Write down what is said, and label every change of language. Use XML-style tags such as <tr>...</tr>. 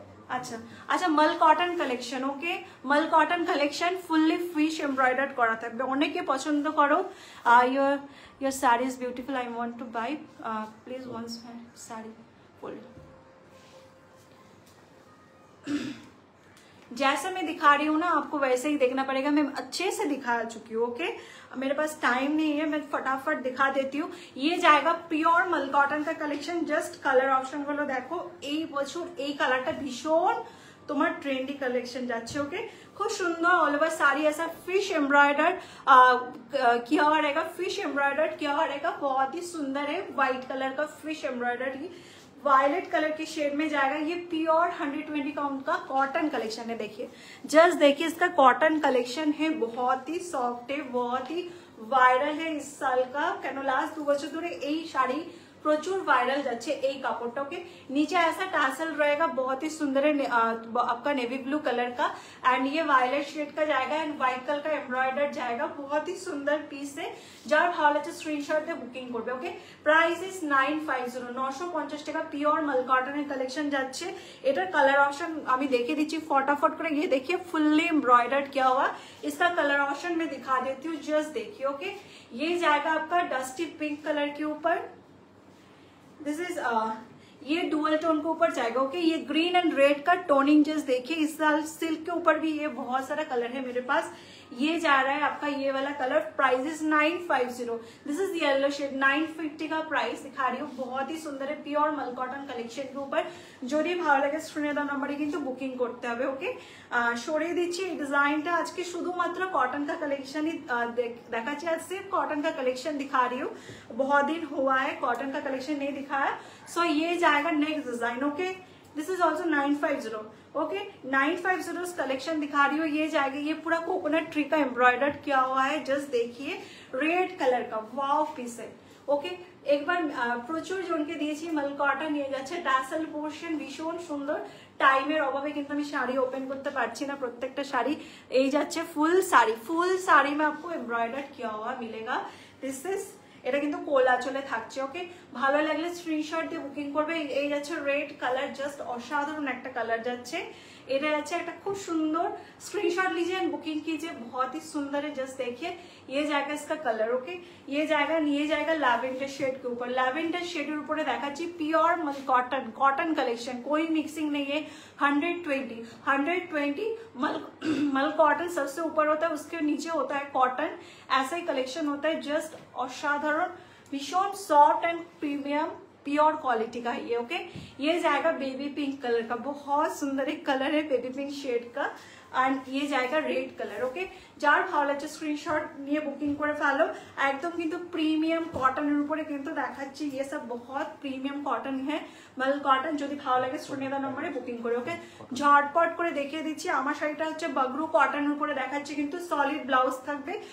<hi>अच्छा अच्छा, मल कटन कलेक्शन। ओके, मल कटन कलेक्शन फुल्ली फिश एम्ब्रॉयडर्ड करा</hi> <bn>থাকবে, অনেকে পছন্দ করো।</bn> <en>your saree is beautiful, I want to buy, please once saree fold।</en> <hi>जैसे मैं दिखा रही हूँ ना आपको वैसे ही देखना पड़ेगा, मैं अच्छे से दिखा चुकी हूँ। ओके, मेरे पास टाइम नहीं है, मैं फटाफट दिखा देती हूँ। ये जाएगा পিওর মাল কটন का कलेक्शन।</hi> <bn>জাস্ট কালার অপশন গুলো দেখো, এই বছর এই কালারটা ভীষণ তোমার ট্রেন্ডি কালেকশন যাচ্ছে।</bn> <hi>ওকে,</hi> <bn>খুব সুন্দর</bn> <hi>ऑल ओवर साड़ी ऐसा फिश एम्ब्रॉयडर्ड किया हुआ रहेगा, फिश एम्ब्रॉयडर्ड किया हुआ रहेगा, बहुत ही सुंदर है। व्हाइट कलर का फिश एम्ब्रॉयडर्ड वायलेट कलर के शेड में जाएगा। ये प्योर 120 काउंट का कॉटन कलेक्शन है। देखिए, जस्ट देखिए इसका कॉटन कलेक्शन है, बहुत ही सॉफ्ट है, बहुत ही वायरल है इस साल का।</hi> <bn>केन लास्ट 2 বছর ধরে এই শাড়ি প্রচুর ভাইরাল যাচ্ছে এই কাপড়টাকে।</bn> <hi>नीचे ऐसा टासल रहेगा, बहुत ही सुंदर है, आपका नेवी ब्लू कलर का, एंड ये वायलेट शेड का जाएगा, एंड व्हाइट कलर का एम्ब्रॉयडर्ड जाएगा। बहुत ही सुंदर पीस है,</hi> <bn>যার ভালো লাগছে স্ক্রিনশট দিয়ে বুকিং করবে। ওকে, প্রাইস ইজ 950, 950 টাকা পিওর মাল কটনের কালেকশন যাচ্ছে। এটার কালার অপশন আমি দেখিয়ে দিচ্ছি फटाफट করে।</bn> <hi>ये देखिए फुल्ली एम्ब्रॉयडर्ड किया हुआ, इसका कलर ऑप्शन मैं दिखा देती हूँ, जस्ट देखिए। ओके, ये जाएगा आपका डस्टी पिंक कलर के ऊपर। दिस इज ये डुअल टोन के ऊपर जाएगा। ओके, ये ग्रीन एंड रेड का टोनिंग जस्ट देखिए। इस साल सिल्क के ऊपर भी ये बहुत सारा कलर है मेरे पास। ये जा रहा है आपका ये वाला colour, price is 950। This is yellow shade, 950 का प्राइस दिखा रही हूँ। बहुत ही सुंदर है, प्योर मल कटन कलेक्शन के ऊपर।</hi> <bn>যদি ভালো লাগে স্ক্রিনে দেওয়া নম্বরে কিন্তু বুকিং করতে হবে। ওকে, সরিয়ে দিচ্ছি এই ডিজাইনটা। আজকে শুধুমাত্র কটন</bn> <hi>का कलेक्शन ही দেখাচ্ছি, आज सिर्फ कॉटन का कलेक्शन दिखा रही हूँ। बहुत दिन हुआ है कॉटन का कलेक्शन नहीं दिखाया। सो ये जाएगा next design. Okay, this is also 950। Okay, 950 collection दिखा रही हूँ। ये जाएगा, ये पूरा कोकोनट ट्री का एम्ब्रॉयडर्ड किया हुआ है, जस्ट देखिए। रेड कलर का वाव पीस है।</hi> <bn>ওকে, একবার প্রচুর জনকে দিয়েছি মাল কটন, নিয়ে যাচ্ছে টাসেল পোর্শন, ভীষণ সুন্দর। টাইমের অভাবে কিন্তু আমি শাড়ি ওপেন করতে পারছি না, প্রত্যেকটা শাড়ি এই যাচ্ছে ফুল শাড়ি।</bn> <hi>ফুল শাড়ি में आपको एम्ब्रॉयडर्ड किया हुआ मिलेगा।</hi> <bn>दिस इज, এটা কিন্তু কোলা চলে থাকছে। ওকে, ভালো লাগলে স্ক্রিনশট দিয়ে বুকিং করবে। এই যাচ্ছে রেড কালার, জাস্ট অসাধারণ একটা কালার যাচ্ছে। এটা যাচ্ছে একটা খুব সুন্দর,</bn> <hi>स्क्रीनशॉट लीजिए एंड बुकिंग कीजिए, बहुत ही सुंदर है। जस्ट देखिए, ये जाएगा इसका कलर। ओके, ये जाएगा लैवेंडर शेड के ऊपर। लैवेंडर शेड ऊपर देखाচ্ছি प्योर कॉटन, कॉटन कलेक्शन, कोई मिक्सिंग नहीं है। 120 मल कॉटन सबसे ऊपर होता है, उसके नीचे होता है कॉटन, ऐसा ही कलेक्शन होता है। जस्ट असाधारण, भीषण soft and premium pure quality का है ये। ओके, ये जाएगा बेबी पिंक कलर का, बहुत सुंदर एक कलर है बेबी पिंक शेड का, एंड ये जाएगा रेड कलर।</hi> <bn>ओके, যার ভালো লাগছে স্ক্রিনশট নিয়ে বুকিং করে ফেলো। একদম কিন্তু প্রিমিয়াম কটনের উপরে কিন্তু দেখাচ্ছি,</bn> <hi>ये सब बहुत</hi> <bn>প্রিমিয়াম কটন है, মাল কটন। যদি ভালো লাগে স্ক্রিনে দেওয়া নম্বরে বুকিং করে। ওকে, ঝটপট করে দেখিয়ে দিচ্ছি। আমার শাড়িটা হচ্ছে বাগরু কটনের উপরে দেখাচ্ছি, কিন্তু সলিড ব্লাউজ থাকবে।</bn>